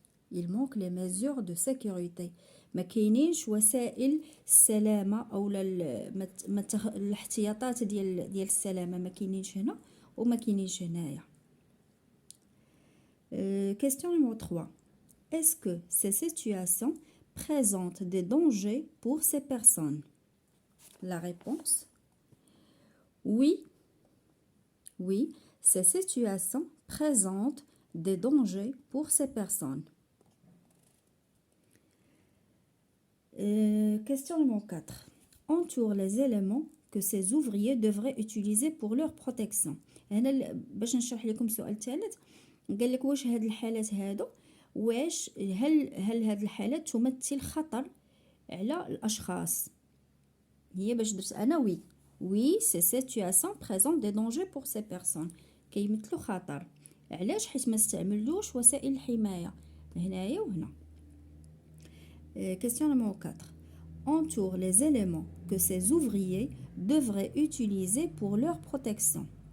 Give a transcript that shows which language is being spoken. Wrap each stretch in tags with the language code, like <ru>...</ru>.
<fr>Il manque les mesures de sécurité.</fr> <ar>ما كاينينش وسائل السلامة أو الاحتياطات ديال السلامة ما كاينينش هنا وما كاينينش هنايا.</ar> <fr>Question numéro 3. Est-ce que ces situations présentent des dangers pour ces personnes? La réponse, oui, ces situations présentent des dangers pour ces personnes. Question numéro 4. Entoure les éléments que ces ouvriers devraient utiliser pour leur protection.</fr> <ar>هنا باش نشرح لكم السؤال الثالث قال لك واش هاد الحالات هادو واش هل هاد الحالات تمثل خطر على الاشخاص.</ar> <fr>هي باش درت انا oui ces situations présentent des dangers pour ces personnes.</fr> <ar>كيمثلوا خطر. علاش؟ حيت ما استعملوش وسائل الحمايه هنايا وهنا.</ar> <fr>Question numéro 4. Entoure les éléments que ces ouvriers devraient utiliser pour leur protection.</fr>